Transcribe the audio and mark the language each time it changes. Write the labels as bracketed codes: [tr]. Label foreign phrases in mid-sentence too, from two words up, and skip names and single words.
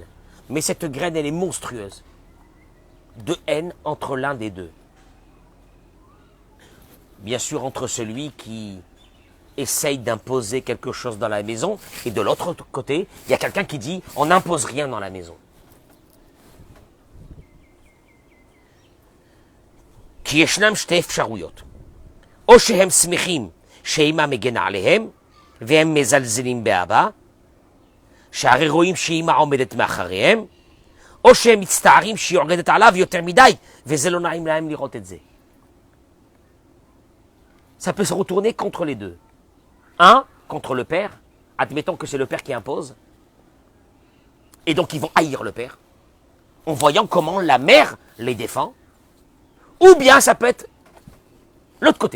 [fr] Mais cette graine, elle est monstrueuse. De haine entre l'un des deux. Bien sûr, entre celui qui essaye d'imposer quelque chose dans la maison, et de l'autre côté, il y a quelqu'un qui dit, on n'impose rien dans la maison. [he] כי ישנם שתי אפשרויות. או שהם שמחים שאמא מגנה עליהם, והם מזלזלים באבא, שהרי רואים שאמא עומדת מאחריהם, או שהם מצטערים שהיא יורדת עליו יותר מדי, וזה לא נעים להם לראות את זה. [fr] Ça peut se retourner contre les deux. Un, contre le père, admettons que c'est le père qui impose, et donc ils vont haïr le père, en voyant comment la mère les défend, ou bien ça peut être l'autre côté.